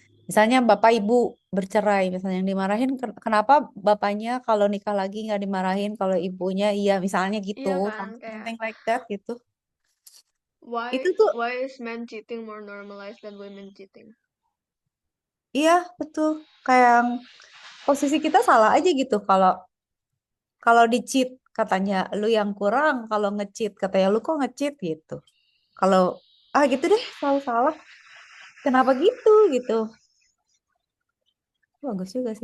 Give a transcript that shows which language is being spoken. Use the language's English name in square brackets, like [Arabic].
[Indonesian] Misalnya bapak ibu bercerai, misalnya yang dimarahin, kenapa bapaknya kalau nikah lagi nggak dimarahin, kalau ibunya iya, misalnya gitu, Iya kan, kayak [English] something like that [Indonesian] gitu. Itu [English] why [Indonesian] tuh, [English] why is men cheating more normalized than women cheating? [Indonesian] iya betul. Kayak yang posisi kita salah aja gitu. Kalau kalau di cheat katanya lu yang kurang, kalau nge-cheat katanya lu kok nge-cheat gitu. Kalau gitu deh, selalu salah. Kenapa gitu gitu? Bagus juga sih.